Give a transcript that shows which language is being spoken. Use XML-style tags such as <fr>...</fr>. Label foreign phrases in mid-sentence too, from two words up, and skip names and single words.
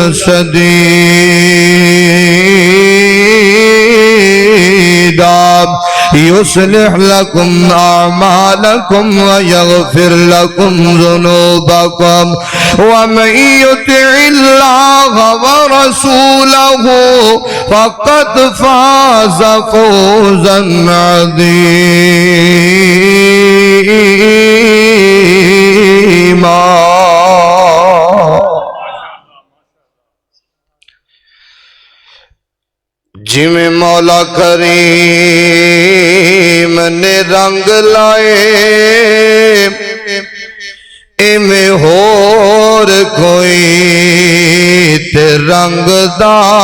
<ar>سديدا يصلح لكم أعمالكم ويغفر لكم ذنوبكم ومن يطع الله ورسوله فقد فاز فوزا عظيما.</ar> <pa>جویں مولا کریم نے رنگ لائے ایویں ہور کوئی تے رنگ دا</pa>